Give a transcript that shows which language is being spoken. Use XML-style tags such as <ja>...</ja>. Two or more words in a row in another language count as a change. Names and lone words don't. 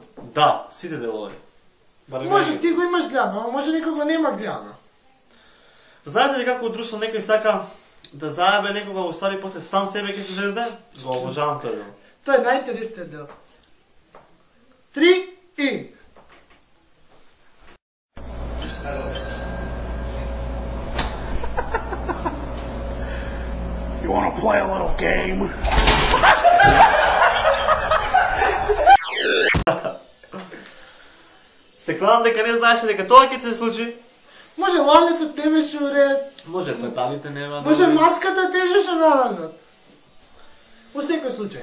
<mk>Да, сите делови. Може ти го имаш гледано, а може некој го нема гледано. Знаете ли како од друштво некој сака да заебе некога, уствари после сам себе ќе се зезде? Го обожавам тој дел. Тоа е најинтересниот дел. 3 и...</mk> <en>You wanna play a little game?</en> <mk>Се кладам дека не знаеше дека тоа ќе се случи. Може лалецот не беше уред, Може петалите нема. може маската тежеше назад. Во секој случај.</mk>